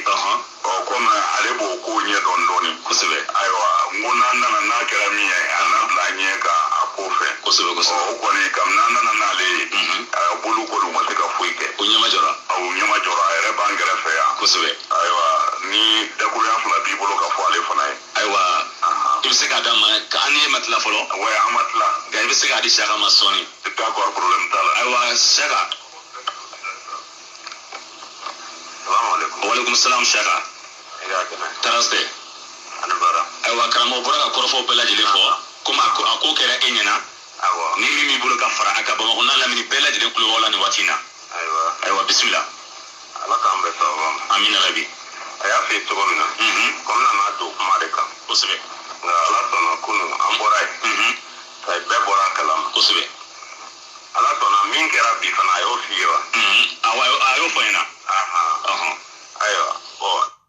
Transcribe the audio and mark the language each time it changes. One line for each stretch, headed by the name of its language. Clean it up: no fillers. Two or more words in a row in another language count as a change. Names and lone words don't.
Bambara: komi ale b'o ko ɲɛdɔn dɔɔnin kosɛbɛ ayiwa n ko n'an nana n'a kɛra min ye an na bila ɲɛ ka a ko fɛ kosɛbɛ kosɛbɛ o kɔni kabini an nana n'ale ye boliw kɔni ma se ka foyi kɛ o ɲɛma jɔra a yɛrɛ b'an kɛrɛfɛ yan kosɛbɛ ayiwa ni dakuruya fana b'i bolo ka fɔ ale fana ye ayiwa i bɛ se k'a d'a ma an ni e ma tila fɔlɔ wa an ma tila nka i bɛ se k'a di Saka ma sɔɔni
French: d'accord problème
Bambara: t'a la ayiwa Saka
Arabic: وعليكم السلام
Bambara: Saka taraste ayiwa karamɔgɔ bɔra ka kɔrɔfɔw bɛɛ lajɛlen fɔ komi a ko kɛra e ɲɛna ni min b'i bolo ka fara a kan Bamakɔ n'a lamini bɛɛ lajɛlen tulo b'aw la nin waati in na ayiwa bisimila ala k'an bɛɛ sababa ma amina rabi a y'a f'i ye cogo min na komi nana don kuma de kan kosɛbɛ nka ala sɔnna kunun an bɔra yen bɛɛ bɔra a kalama kosɛbɛ ala sɔnna min kɛra bi fana a y'o f'i ye wa a y'o fɔ ɲɛna ayiwa bon